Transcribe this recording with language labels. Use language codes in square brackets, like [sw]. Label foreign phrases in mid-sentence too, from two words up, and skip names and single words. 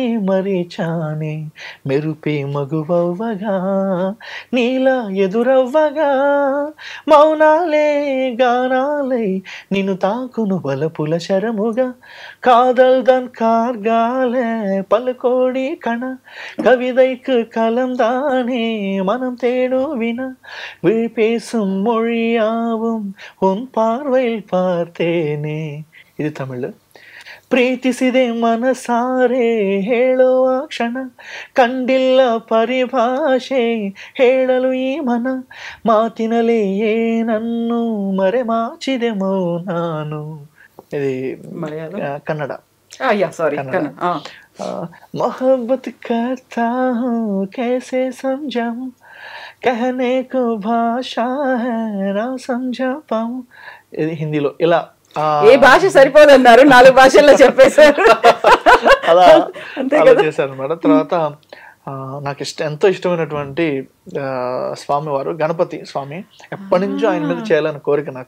[te] మరిచానే, మెరుపే మగువవ్వగా నీలా ఎదురవ్వగా, మౌనాలే గానాలై నిన్ను తాకును బలపుల శరముగా, కాదల్దన్ కార్గాలే పలుకోడి కణ, [ta] கவிதைக்கு கலந்தானே மனம் தேடுவினா, விழி பேசும் மொழியாவும் உன் பார்வையில் பார்த்தேனே. [te] ఇది తమిళ్. [kn] ಪ್ರೀತಿಸಿದೆ ಮನಸಾರೆ ಹೇಳುವ ಕ್ಷಣ, ಕಂಡಿಲ್ಲ ಪರಿಭಾಷೆ ಹೇಳಲು ಈ ಮನ, ಮಾತಿನಲೇ ಏನನ್ನು ಮರೆಮಾಚಿದೆ ಮೌನಾನು. [te] ఇది కన్నడ. [hi] मोहब्बत करता हूँ कैसे समझाऊं, कहने को भाषा है ना समझा पाऊं. [te] ఇది హిందీలో ఇలా ఏ భాష సరిపోదన్నారు, 4 భాషల్లో చెప్పేశారు. అలా చేశారు అన్నమాట. తర్వాత నాకు ఎంతో ఇష్టమైనటువంటి స్వామి వారు గణపతి స్వామి, ఎప్పటి నుంచో ఆయన మీద చేయాలని కోరిక నాకు.